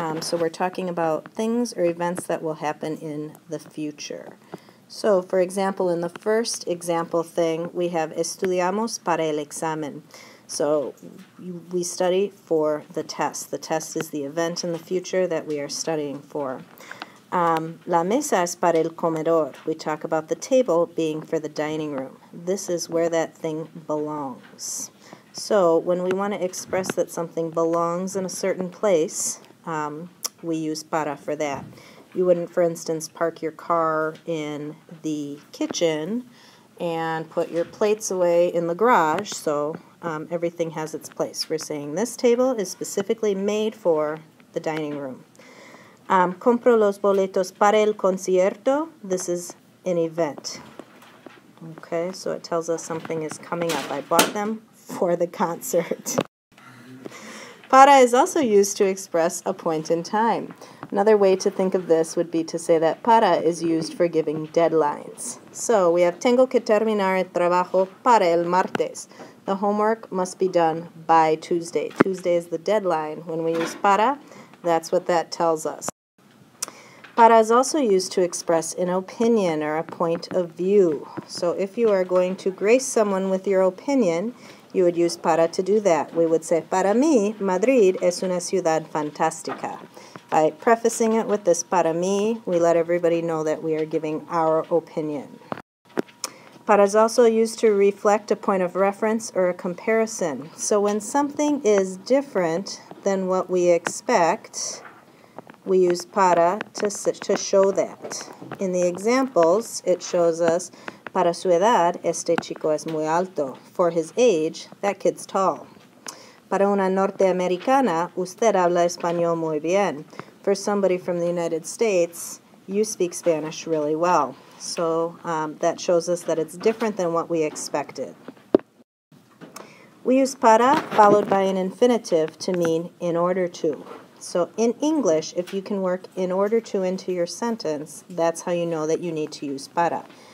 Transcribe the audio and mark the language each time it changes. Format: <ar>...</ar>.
<en>So we're talking about things or events that will happen in the future. So, for example, in the first example thing, we have</en> <es>estudiamos para el examen.</es> <en>So we study for the test. The test is the event in the future that we are studying for.</en> <es>La mesa es para el comedor.</es> <en>We talk about the table being for the dining room. This is where that thing belongs. So when we want to express that something belongs in a certain place, we use para for that. You wouldn't, for instance, park your car in the kitchen and put your plates away in the garage, so everything has its place. We're saying this table is specifically made for the dining room.</en> <es>Compro los boletos para el concierto.</es> <en>This is an event. Okay, so it tells us something is coming up. I bought them for the concert. Para is also used to express a point in time. Another way to think of this would be to say that para is used for giving deadlines. So we have</en> <es>tengo que terminar el trabajo para el martes.</es> <en>The homework must be done by Tuesday. Tuesday is the deadline. When we use para, that's what that tells us. Para is also used to express an opinion or a point of view. So if you are going to grace someone with your opinion, you would use para to do that. We would say,</en> <es>para mí, Madrid es una ciudad fantástica.</es> <en>By prefacing it with this para mí, we let everybody know that we are giving our opinion. Para is also used to reflect a point of reference or a comparison. So when something is different than what we expect, we use para to show that. In the examples, it shows us,</en> <es>para su edad, este chico es muy alto.</es> <en>For his age, that kid's tall.</en> <es>Para una norteamericana, usted habla español muy bien.</es> <en>For somebody from the United States, you speak Spanish really well. So that shows us that it's different than what we expected. We use para followed by an infinitive to mean in order to. So in English, if you can work in order to into your sentence, that's how you know that you need to use para.</en>